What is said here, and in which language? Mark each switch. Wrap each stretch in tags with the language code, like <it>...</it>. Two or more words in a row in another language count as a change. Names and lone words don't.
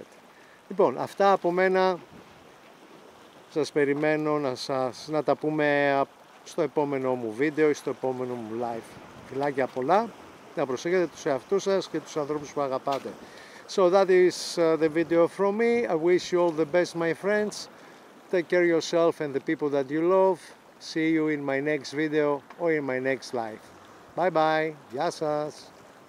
<el>Λοιπόν, αυτά από μένα. Σας περιμένω να τα πούμε στο επόμενο μου βίντεο ή στο επόμενο μου live. Φιλάκια πολλά, να προσέχετε τους εαυτούς σας και τους ανθρώπους που αγαπάτε.</el> <en>So that is the video from me. I wish you all the best, my friends. Take care of yourself and the people that you love. See you in my next video or in my next live. Bye bye.</en> <el>Γεια σας.</el>